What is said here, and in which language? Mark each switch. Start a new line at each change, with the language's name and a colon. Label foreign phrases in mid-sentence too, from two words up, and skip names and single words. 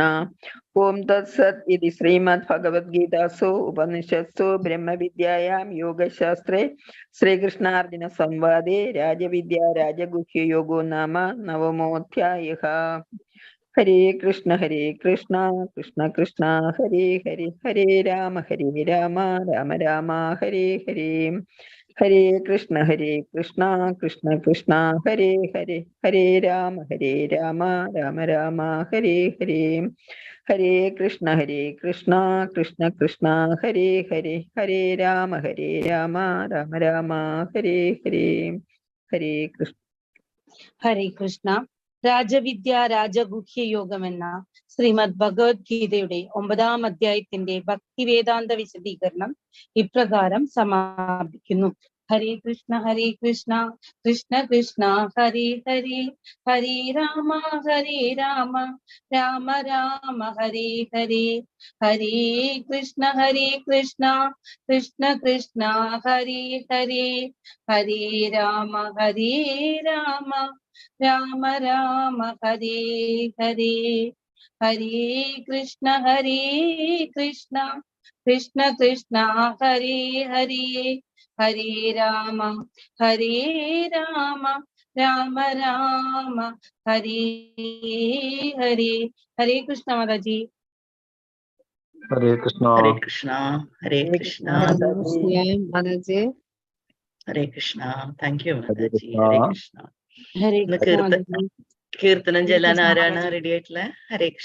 Sanskrit: ഓം തത്സത് ഇതി ശ്രീമദ് ഭഗവത് ഗീതാസു ഉപനിഷത്സു ബ്രഹ്മവിദ്യായാം യോഗശാസ്ത്രേ ശ്രീകൃഷ്ണാർജുന സംവാദേ രാജവിദ്യാ രാജഗുഹ്യയോഗോ നാമ നവമോധ്യായഃ. ഹരേ കൃഷ്ണ കൃഷ്ണ കൃഷ്ണ ഹരേ ഹരേ ഹരേ രാമ രാമ രാമ ഹരേ ഹരേ. ഹരേ കൃഷ്ണ കൃഷ്ണ കൃഷ്ണ ഹരേ ഹരേ ഹരേ രാമ രാമ രാമ ഹരേ ഹരേ. ഹരേ കൃഷ്ണ കൃഷ്ണ കൃഷ്ണ ഹരേ ഹരേ ഹരേ രാമ രാമ രാമ ഹരേ ഹരേ. ഹരേ കൃഷ്ണ. ഹരേ കൃഷ്ണ.
Malayalam: രാജവിദ്യ രാജഗുഹ്യ യോഗം എന്ന ശ്രീമദ് ഭഗവത്ഗീതയുടെ 9-ാം അധ്യായത്തിന്റെ ഭക്തിവേദാന്ത വിശദീകരണം ഇപ്രകാരം സമാപിക്കുന്നു.
Sanskrit: ഹരേ കൃഷ്ണ കൃഷ്ണ കൃഷ്ണ ഹരേ ഹരേ ഹരേ രാമ രാമ രാമ ഹരേ ഹരേ. ഹരേ കൃഷ്ണ കൃഷ്ണ കൃഷ്ണ ഹരേ ഹരേ ഹരേ രാമ രാമ രാമ ഹരേ ഹരേ. ഹരേ കൃഷ്ണ കൃഷ്ണ കൃഷ്ണ ഹരേ ഹരേ ഹരേ രാമ രാമ രാമ ഹരേ ഹരേ. ഹരേ കൃഷ്ണ മാതാജി. ഹരേ കൃഷ്ണ. ഹരേ കൃഷ്ണ. ഹരേ കൃഷ്ണ. മാതാജി. മാതാജി. ഹരേ കൃഷ്ണ.
English: thank you
Sanskrit: ഹരേ മാതാജി. കൃഷ്ണ. ഹരേ കൃഷ്ണ. ഹരേ
Malayalam: ഇന്ന്
Sanskrit: കൃഷ്ണ.
Malayalam: കീർത്തനം ചെല്ലാൻ ആരാണ് മാതാജി. റെഡി ആയിട്ടുള്ള?
Sanskrit: ഹരേ കൃഷ്ണ.